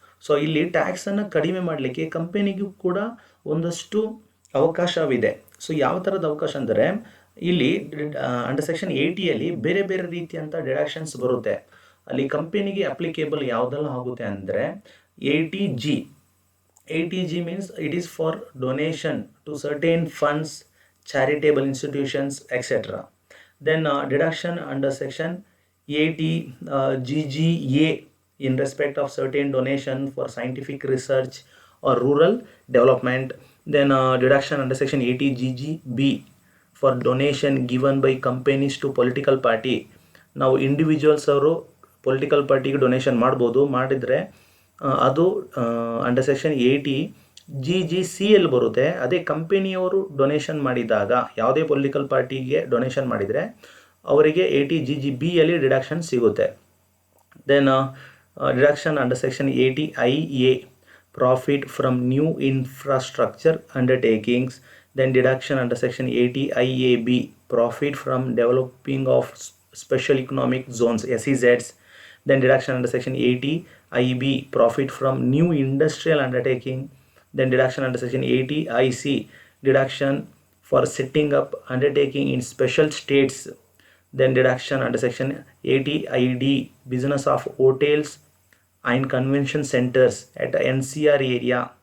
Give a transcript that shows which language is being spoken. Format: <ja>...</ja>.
<kn>So ಇಲ್ಲಿ ಟ್ಯಾಕ್ಸನ್ನು ಕಡಿಮೆ ಮಾಡಲಿಕ್ಕೆ ಕಂಪನಿಗೂ ಕೂಡ ಒಂದಷ್ಟು ಅವಕಾಶವಿದೆ. ಸೊ ಯಾವ ಥರದ ಅವಕಾಶ ಅಂದರೆ, ಇಲ್ಲಿ ಅಂಡರ್ ಸೆಕ್ಷನ್ 80ಯಲ್ಲಿ ಬೇರೆ ಬೇರೆ ರೀತಿಯಂಥ ಡಿಡಕ್ಷನ್ಸ್ ಬರುತ್ತೆ. ಅಲ್ಲಿ ಕಂಪನಿಗೆ ಅಪ್ಲಿಕೇಬಲ್ ಯಾವುದೆಲ್ಲ ಆಗುತ್ತೆ ಅಂದರೆ 80G.</kn> <en>80G means it is for donation to certain funds, charitable institutions, etc. Then deduction under section 80GGA in respect of certain donation for scientific research or rural development. Then deduction under section 80GGB for donation given by companies to political party.</en> <kn>ನಾವು individuals ಅವರು political ಪಾರ್ಟಿಗೆ donation ಮಾಡ್ಬೋದು. ಮಾಡಿದರೆ ಅದು under section 80GGCL ಬರುತ್ತೆ. ಅದೇ ಕಂಪನಿಯವರು donation ಮಾಡಿದಾಗ, ಯಾವುದೇ ಪೊಲಿಟಿಕಲ್ ಪಾರ್ಟಿಗೆ ಡೊನೇಷನ್ ಮಾಡಿದರೆ ಅವರಿಗೆ 80GGBಯಲ್ಲಿ ಡಿಡಕ್ಷನ್ ಸಿಗುತ್ತೆ.</kn> <en>Then deduction under section 80IA, profit from new infrastructure undertakings. Then deduction under section 80IAB, profit from developing of special economic zones, SEZs. Then deduction under section 80IB, profit from new industrial undertaking. Then deduction under section 80IC, deduction for setting up undertaking in special states. Then deduction under section 80ID, business of hotels and convention centers at NCR area.</en>